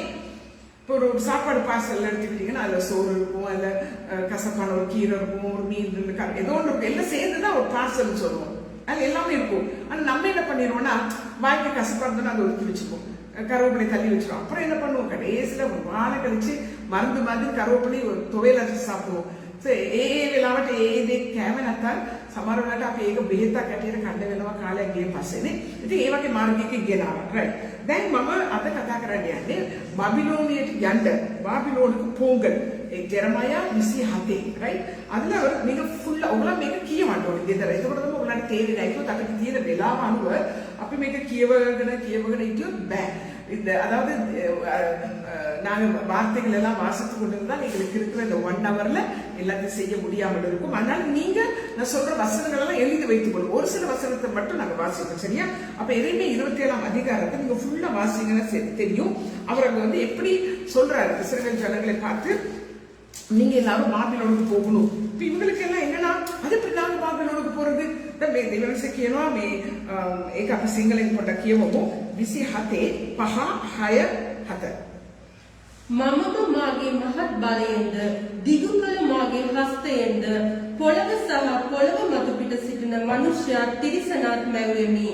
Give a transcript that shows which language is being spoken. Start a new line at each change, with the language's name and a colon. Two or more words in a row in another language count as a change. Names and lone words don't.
Tamil: இப்போ ஒரு சாப்பாடு பார்சல் எடுத்துக்கிட்டீங்கன்னா அதுல சோறு இருக்கும், அதுல கசப்பான ஒரு கீரை இருக்கும், ஒரு மீன் ஏதோ ஒன்று இருக்கும், எல்லாம் சேர்ந்துதான் ஒரு பார்சல் சொல்லுவோம். அது எல்லாமே இருக்கும். ஆனா நம்ம என்ன பண்ணிடுவோம்னா வாய்க்கு கசப்பா இருந்தோம்னா அதை ஒதுக்கி வச்சுப்போம், கருவேப்பிலை தள்ளி வச்சிருவோம். அப்புறம் என்ன பண்ணுவோம், கடைசியில ஒரு வாழை கழிச்சு மருந்து மாதிரி கருவேப்பிலை ஒரு துவையல் அரைச்சு சாப்பிடுவோம்.
Sinhala: ඒ වෙලාවට ඒ දේ කෑම නැත්නම් සමහර වෙලාවට අපි ඒක බෙහෙතක් ඇටියට කන්න වෙනවා කාලයක් ගිය පස්සේනේ. ඉතින් ඒ වගේ මාර්ගයක ගෙනාවා. රයිට්. දැන් මම අද කතා කරන්න යන්නේ බබිලෝනියට යන්න. බබිලෝනික පොංගල්. ඒ ජෙරමයා 27. රයිට්.
Tamil: அதுல நீங்க ஃபுல்லா
Sinhala: ඔයගොල්ලෝ මේක කියවන්න ඕනේ ගෙදර. එතකොට තමයි ඔයගොල්ලන්ට තේරෙන්නේ. ඒකත් අපිට තියෙන වෙලාව අනුව අපි මේක කියවගෙන හිටියොත් බෑ.
Tamil: அதாவது நாங்க வார்த்தைகள் எல்லாம் வாசித்து கொண்டிருந்தால் எங்களுக்கு இருக்கிற இந்த 1 ஹவர்ல எல்லாத்தையும் செய்ய முடியாமல் இருக்கும். அதனால நீங்க நான் சொல்ற வசனங்கள் எல்லாம் எழுதி வைத்துக் கொள்ளுங்க. ஒரு சில வசனத்தை மட்டும் நாங்க வாசிப்போம், சரியா? அப்ப எதையுமே 27ஆம் அதிகாரத்தை நீங்க ஃபுல்லா வாசிங்கன்னா தெரியும். அவர் அங்க எப்படி சொல்றாரு இஸ்ரவேல் ஜனங்களை பார்த்து, நீங்க எல்லாரும் பாபிலோனுக்கு போகணும். இப்ப இவங்களுக்கு எல்லாம் என்னன்னா, அது எப்படி நாங்க பாபிலோனுக்கு போறது?
Sinhala: දෙවනස කියනවා මේ ඒක අපි සිංහලෙන් පොඩ්ඩක් කියවමු. 27 5 6 7. මමම මාගේ මහත් බලයෙන්ද දිගු කළ මාගේ හස්තයෙන්ද පොළව සහ පොළව මත පිට සිටින මනුෂ්‍යයා තිරිසනාත් මැව්වෙමි.